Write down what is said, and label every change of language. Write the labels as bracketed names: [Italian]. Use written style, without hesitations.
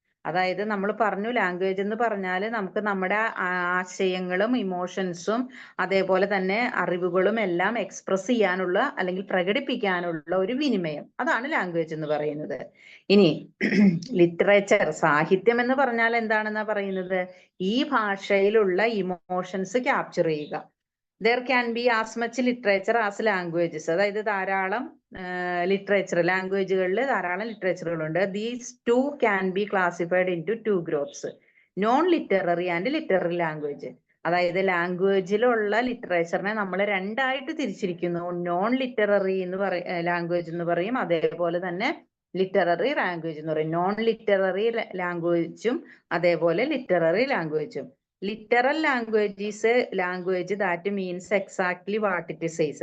[Malayalam] അതായത് നമ്മൾ പറഞ്ഞു, ലാംഗ്വേജ് എന്ന് പറഞ്ഞാൽ നമുക്ക് നമ്മുടെ ആശയങ്ങളും ഇമോഷൻസും അതേപോലെ തന്നെ അറിവുകളും എല്ലാം എക്സ്പ്രസ് ചെയ്യാനുള്ള അല്ലെങ്കിൽ പ്രകടിപ്പിക്കാനുള്ള ഒരു വിനിമയം. അതാണ് ലാംഗ്വേജ് എന്ന് പറയുന്നത്. ഇനി ലിറ്ററേച്ചർ, സാഹിത്യം എന്ന് പറഞ്ഞാൽ എന്താണെന്നാ പറയുന്നത്? ഈ ഭാഷയിലുള്ള ഇമോഷൻസ് ക്യാപ്ചർ ചെയ്യുക. [English] There can be as much literature as languages. [Malayalam] അതായത് ധാരാളം ലിറ്ററേച്ചർ, ലാംഗ്വേജുകളിൽ ധാരാളം ലിറ്ററേച്ചറുകളുണ്ട്. [English] These two can be classified into two groups, non literary and literary language. [Malayalam] അതായത് ലാംഗ്വേജിലുള്ള ലിറ്ററേച്ചറിനെ നമ്മൾ രണ്ടായിട്ട് തിരിച്ചിരിക്കുന്നു. നോൺ ലിറ്റററി എന്ന് ലാംഗ്വേജ് എന്ന് പറയും, അതേപോലെ തന്നെ ലിറ്റററി ലാംഗ്വേജ് എന്ന് പറയും. നോൺ ലിറ്റററി ലാംഗ്വേജും അതേപോലെ literary ലാംഗ്വേജും. [English] Literal language is a language that means exactly what it says.